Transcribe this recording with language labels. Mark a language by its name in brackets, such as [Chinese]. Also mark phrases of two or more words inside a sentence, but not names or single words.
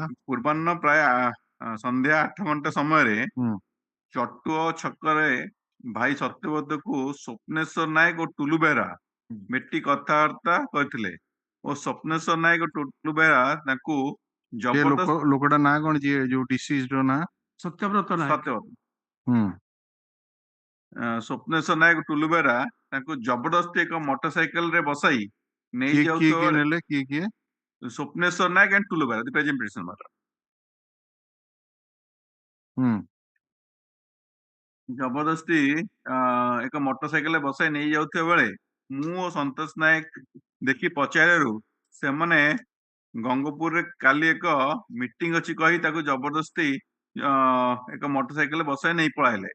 [Odia] ପୂର୍ବାହ୍ନ ପ୍ରାୟ ସନ୍ଧ୍ୟା 8 ଘଣ୍ଟା ସମୟରେ ଚଟୁଅ ଛକରେ ଭାଇ ସତ୍ୟବ୍ରତକୁ ସ୍ୱପ୍ନେଶ୍ୱର ନାୟକ ଓ ଟୁଲୁ ବେହେରା ଭେଟି କଥାବାର୍ତ୍ତା କରିଥିଲେ ଓ ସ୍ୱପ୍ନେଶ୍ୱର ନାୟକ ଓ ଟୁଲୁ ବେହେରା ତାଙ୍କୁ ଜବରଦସ୍ତ ଲୋକଟା ନାଁ କଣ ଯିଏ ଯୋଉ ଡିସିଜ୍ଡ ନାଁ ସତ୍ୟବ୍ରତ ନାୟକ ସ୍ୱପ୍ନେଶ୍ୱର ନାୟକ ଟୁଲୁ ବେହେରା ତାଙ୍କୁ ଜବରଦସ୍ତି ଏକ ମୋଟରସାଇକେଲ ରେ ବସାଇ ନେଇ କିଏ ଯାଉଥିବା ନେଲେ କିଏ ସ୍ୱପ୍ନେଶ୍ୱର ନାୟକ and ଟୁଲୁ ବେହେରା [English] the present petition matter [Odia] ଜବରଦସ୍ତି ଏକ ମୋଟରସାଇକେଲ ବସାଇ ନେଇ ଯାଉଥିବା ବେଳେ ମୁଁ ଓ ସନ୍ତୋଷ ନାୟକ ଦେଖି ପଚାରିବାରୁ ସେମାନେ ଗଙ୍ଗପୁରରେ କାଲି ଏକ ମିଟିଂ ଅଛି କହି ତାକୁ ଜବରଦସ୍ତି ଏକ ମୋଟରସାଇକେଲ ବସାଇ ନେଇ ପଳାଇଲେ।